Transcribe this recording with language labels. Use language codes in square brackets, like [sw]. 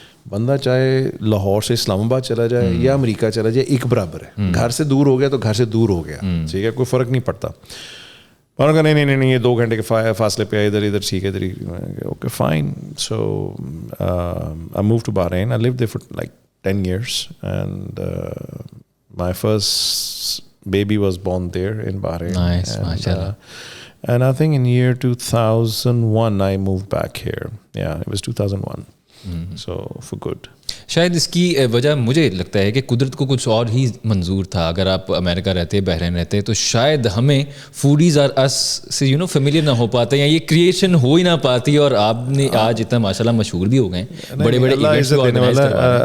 [ur] بندہ چاہے لاہور سے اسلام آباد چلا جائے یا امریکہ چلا جائے ایک برابر ہے. گھر سے دور ہو گیا تو گھر سے دور ہو گیا, ٹھیک ہے, کوئی فرق نہیں پڑتا. انہوں نے کہا نہیں یہ 2 گھنٹے کے فاصلے پہ ادھر ٹھیک ہے ادھر. [en] Okay fine. So I move to Bahrain. I live there for like 10 years and my first baby was born there in Bahrain. Nice, mashallah. And I think in year 2001 I moved back here. Yeah, it was 2001. So for good. [ur] شاید اس کی وجہ مجھے لگتا ہے کہ قدرت کو کچھ اور ہی منظور تھا. اگر آپ امریکہ رہتے, بحرین رہتے, تو شاید ہمیں فوڈیز اور اس سے فیملیئر نہ ہو پاتے, یا یہ کریشن ہو ہی نہ پاتی, اور آپ نے آج اتنا ماشاءاللہ مشہور بھی ہو گئے, بڑے بڑے ایونٹس کو آرگنائز کروا رہے ہیں.